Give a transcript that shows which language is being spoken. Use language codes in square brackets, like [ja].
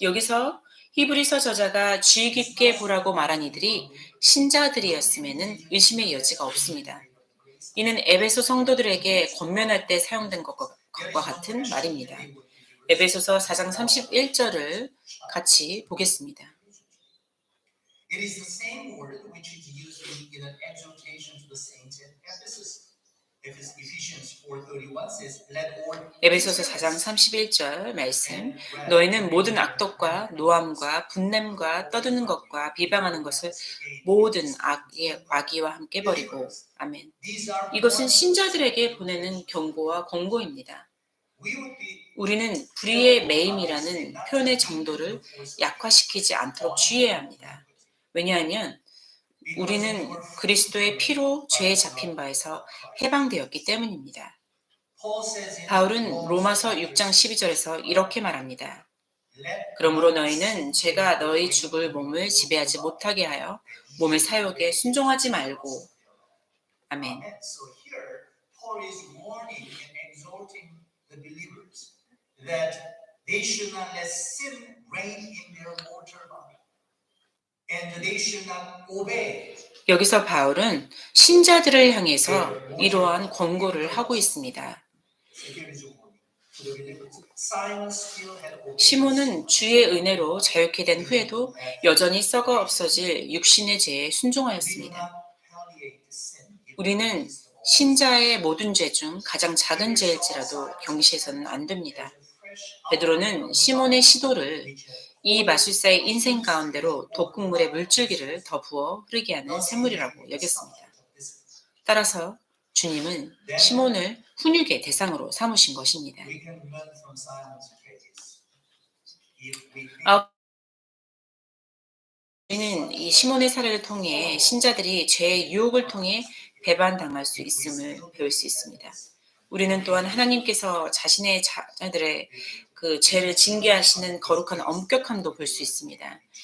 [ko] 여기서 히브리서 저자가 주의 깊게 보라고 말한 이들이 신자들이었음에는 의심의 여지가 없습니다. 이는 에베소 성도들에게 권면할 때 사용된 것과 같은 말입니다. 에베소서 4장 31절을 같이 보겠습니다. [en] It is the same word which is used in an exhortation to the saints at Ephesus. Ephesians 4:31 says, "Let all [ko] 에베소서 4장 31절 말씀. 너희는 모든 악독과 노함과 분냄과 떠드는 것과 비방하는 것을 모든 악의와 함께 버리고. 아멘. [en] these are [ko] 이것은 신자들에게 보내는 경고와 권고입니다. [en] we would be [ko] 우리는 불의의 매임이라는 표현의 정도를 약화시키지 않도록 주의해야 합니다. 왜냐하면 우리는 그리스도의 피로 죄에 잡힌 바에서 해방되었기 때문입니다. [en] Paul says in [ko] 바울은 로마서 6장 12절에서 이렇게 말합니다. [en] let [ko] 그러므로 너희는 죄가 너희 죽을 몸을 지배하지 못하게 하여 몸의 사욕에 순종하지 말고. 아멘. [en] Amen. So here Paul is warning and exhorting the believers that they should not let sin reign in their mortal body. And they should not obey. [ko] 여기서 바울은 신자들을 향해서 이러한 권고를 하고 있습니다. [en] So here is a warning to the believers. Simon still had obeyed. [ko] 시몬은 주의 은혜로 자유케 된 후에도 여전히 썩어 없어질 육신의 죄에 [en] We do [ko] 순종하였습니다. [en] not palliate the sin. [ko] 우리는 신자의 모든 죄 중 가장 작은 죄일지라도 경시해서는 안 됩니다. 베드로는 시몬의 시도를 이 마술사의 인생 가운데로 독극물의 물줄기를 더 부어 흐르게 하는 샘물이라고 여겼습니다. 따라서 주님은 시몬을 훈육의 대상으로 삼으신 것입니다. [en] We can learn from Simon's case. If we [ko] 아, 우리는 이 시몬의 사례를 통해 신자들이 죄의 유혹을 통해 배반당할 수 있음을 배울 수 있습니다. 우리는 또한 하나님께서 자신의 자녀들의 그 죄를 징계하시는 거룩한 엄격함도 볼 수 있습니다.